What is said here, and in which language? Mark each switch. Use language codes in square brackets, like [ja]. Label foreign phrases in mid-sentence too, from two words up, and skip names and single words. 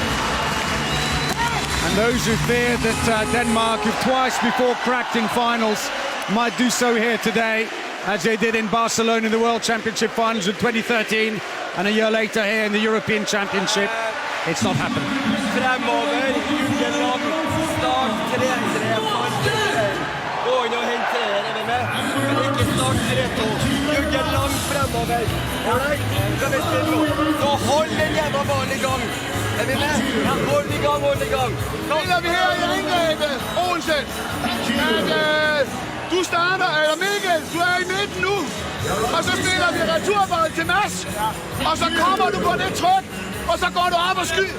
[en] And those who feared that Denmark, who've twice before cracked in finals, might do so here today, as they did in Barcelona in the World Championship finals in 2013, and a year later here in the European Championship, it's not happened. [no] Fremover, Juggeland, start 3-3, gå inn og hentere, er vi med? Men ikke start 3-2. Juggeland fremover. Alright, skal vi spille nå? Så hold den jævla ballen i gang. Er vi med? Ja, hold i gang, hold i gang. [da] Spiller vi her i angrebet, Olsen. Du starter, eller Mikkel, du er i midten nu. Og så spiller vi returbold til Mads. Og så kommer du på det tryk, og så går du op og skyder.